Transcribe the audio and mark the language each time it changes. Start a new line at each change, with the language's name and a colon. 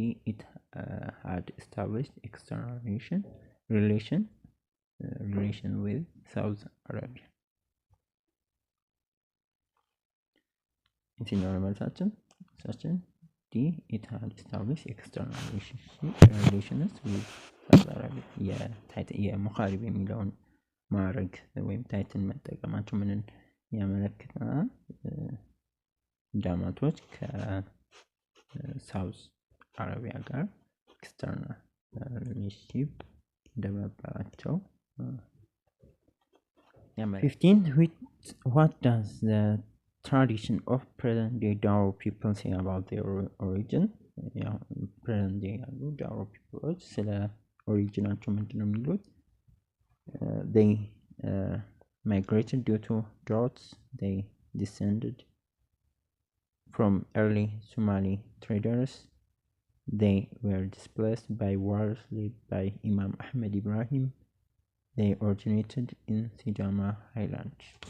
English: It had established external relation with South Arabia.
Amharic: የትኛው ነው መልሳችን?
English: D. It had established external relations with South Arabia.
Amharic: የሙኻሪብ የሚለውን ማዕረግ ወይም ታይትን መጠቀማቸው ምንን ያመለክተናል? ዳማቶች ከሳውዝ አረቢያ ጋር ኤክስተርናል ሪሌሽንሺፕ እንደነበራቸው 15.
English: What does the tradition of present-day Dao people say about their origin?
Amharic: present-day ያሉ ዳኦ ፒፕሎች ስለ ኦሪጂናቸው ምንድን ነው የሚሉት?
English: They migrated due to droughts. They descended from early Somali traders. They were displaced by wars led by Imam Ahmed Ibrahim. They originated in Sidama Highlands.